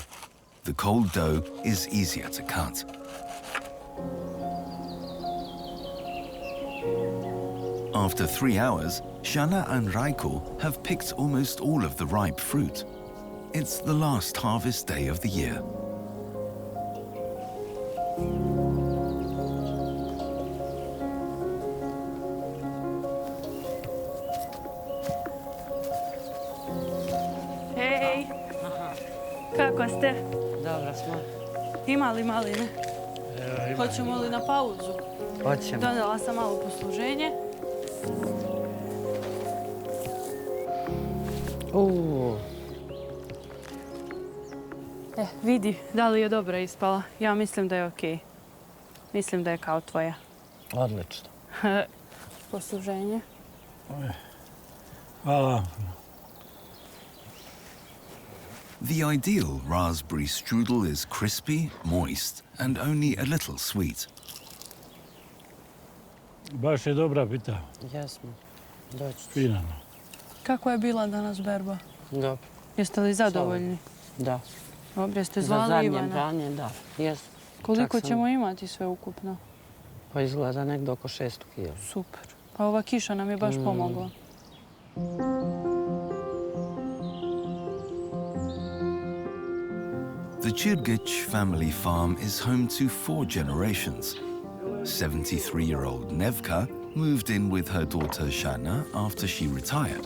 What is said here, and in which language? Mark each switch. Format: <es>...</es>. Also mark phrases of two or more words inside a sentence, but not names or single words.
<en>The cold dough is easier to cut. After 3 hours, Shana and Rajko have picked almost all of the ripe fruit. It's the last harvest day of the year.</en> <sr>Hej! Kako ste? Dobro smo. Ima li maline? Evo, ima. Hoćemo li na pauzu? Hoćemo. Donela sam malo posluženje. Vidi, da li je dobra ispala. Ja mislim da je okej. Mislim da je kao tvoja. Odlično. Posluženje. Hvala.</sr> <en>The ideal raspberry strudel is crispy, moist, and only a little sweet.</en> <sr>Baš je dobra pita. Jesmo. Doći ću. Fina. Kako je bila danas berba? Dobro. Jeste li zadovoljni? Da. Dobro, jeste Za zvali zadnje Ivana? branje, da. Jesmo. Koliko Čak sam- ćemo imati sve ukupno? Pa izgleda negdje oko 600 kila. Super. Pa ova kiša nam je baš pomogla.</sr> <en>The Čvrkić family farm is home to 4 generations. 73-year-old Nevka moved in with her daughter Shana after she retired.</en>